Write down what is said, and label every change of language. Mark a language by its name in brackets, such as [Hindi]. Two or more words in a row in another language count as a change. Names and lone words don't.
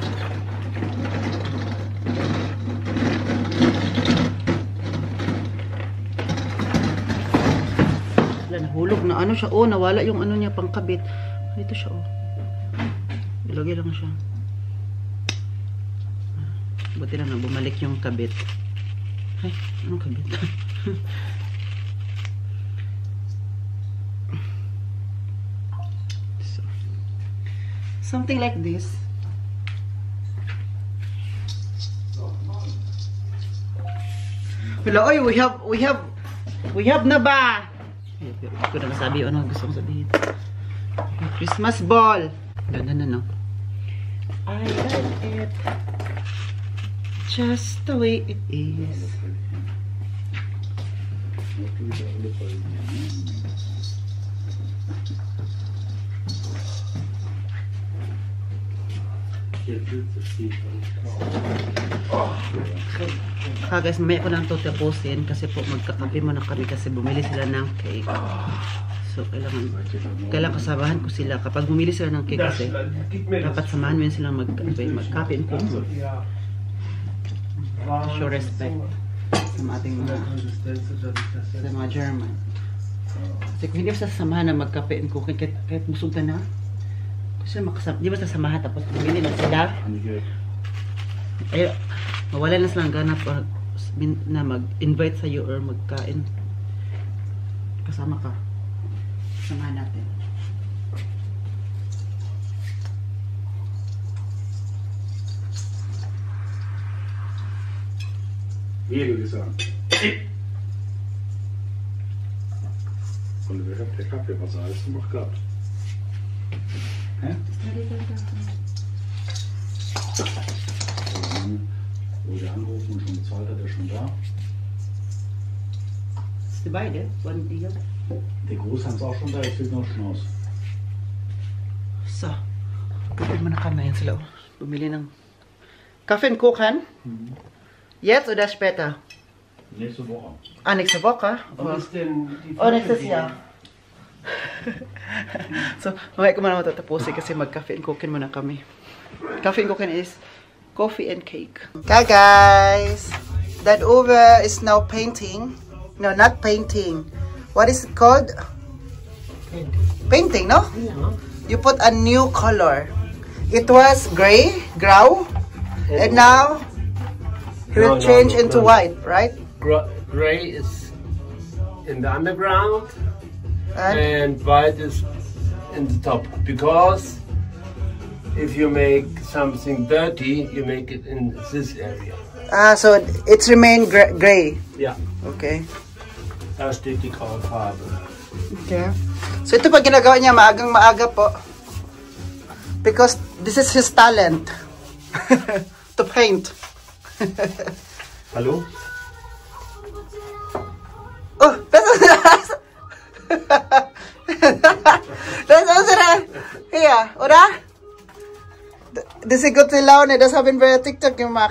[Filipino] Nahulog na ano siya. Oh, nawala yung ano niya pangkabit. Dito siya oh. Ilagay lang siya. Buti lang na bumalik yung kabit. Ay, anong kabit? [English] So, something like this. Hello, oy, we have na ba? [Filipino] Hindi ko na masabi ano gusto kong sabihin. [English] Christmas ball. [Filipino] Ganda na, no? [English] I like it just the way it is. [Filipino] Guys, mamaya ko lang ito tapusin kasi po magkakape muna kami kasi bumili sila ng cake. So, kailangan kasabahan ko sila. Kapag bumili sila ng cake kasi dapat samahan mo yun silang magkape [English] and cook. Show respect [Filipino] sa ating mga German. Kasi kung hindi mo sasamahan na mag-cafe [English] and cooking, [Filipino] kahit musog ka na, kasi hindi mo sasamahan tapos bumili na sila. Ay, mawala na silang gana na mag-invite sa'yo or magkain. Kasama ka. Samahan natin. [German] Hier, du gesagt. Und wer hat der Kaffeewasser? Hast du noch gehabt? Hä? Wo der angerufen und schon bezahlt hat, er schon da. Ist die beide? Waren die hier? Der Großhans ist auch schon da, jetzt fehlt noch Schnauz. So. [Filipino] Kapit mo na kami yan sila. Bumili ng [German] Kaffee and Kuchen. Jetzt oder später? Nächste Woche. Ah, nächste Woche? Was ist denn die nächstes Jahr. So, [Filipino] mamaya ko muna matatapusin kasi mag- [German] Kaffee and Kuchen [Filipino] muna kami. [German] Kaffee and Kuchen [English] is coffee and cake. Okay guys, that Uwe is now painting. No, not painting. What is it called? Painting, no? Yeah. You put a new color. It was gray, grau, and now it will change into white, right? Gray is in the underground and white is in the top. Because if you make something dirty, you make it in this area. Ah, so it's remained gray. Yeah. Okay. [German] Da steht die graue Farbe. [English] Okay. [Filipino] So ito pa ginagawa niya maagang maaga po. [English] Because this is his talent. To paint. [German] Hallo? Oh, das ist unsere hier, oder? Das ist gute Laune, das haben wir TikTok gemacht.